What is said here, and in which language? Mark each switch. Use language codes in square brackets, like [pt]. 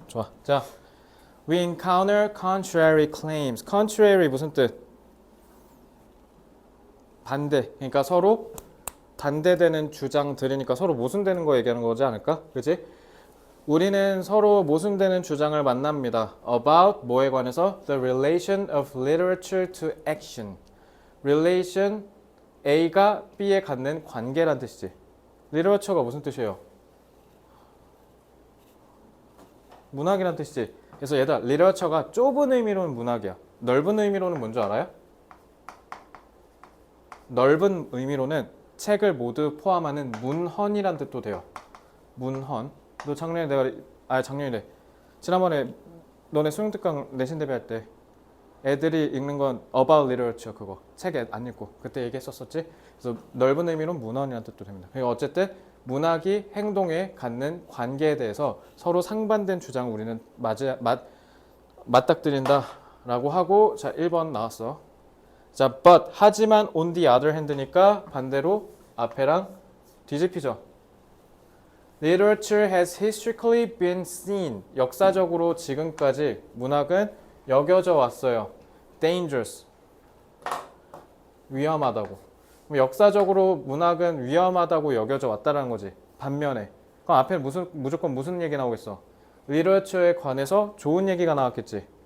[ko] 좋아. 자, [en] we encounter contrary claims. [ko] contrary 무슨 뜻? 반대. 그러니까 서로 반대되는 주장들이니까 서로 모순되는 거 얘기하는 거지 않을까? 그치? 우리는 서로 모순되는 주장을 만납니다. about 뭐에 관해서? [en] the relation of literature to action. [ko] relation A가 B에 갖는 관계란 뜻이지. literature가 무슨 뜻이에요? 문학이란 뜻이지. 그래서 얘들아, literature가 좁은 의미로는 문학이야. 넓은 의미로는 뭔지 알아요? 넓은 의미로는 책을 모두 포함하는 문헌이란 뜻도 돼요. 문헌. 너 작년이래. 지난번에 너네 수능특강 내신 대비할 때 애들이 읽는 건 about literature 그거. 책 안 읽고. 그때 얘기했었었지. 그래서 넓은 의미로는 문헌이란 뜻도 됩니다. 그러니까 어쨌든 문학이 행동에 갖는 관계에 대해서 서로 상반된 주장을 우리는 맞닥뜨린다라고 하고 자 1번 나왔어. 자 but 하지만 [en] on the other hand [ko] 니까 반대로 앞에랑 뒤집히죠. [en] Literature has historically been seen. [ko] 역사적으로 지금까지 문학은 여겨져 왔어요. dangerous. 위험하다고. 역사적으로 문학은 위험하다고 여겨져 왔다는 거지. 반면에 그럼 앞에 무조건 무슨 얘기 나오겠어? 리터처에 관해서 좋은 얘기가 나왔겠지.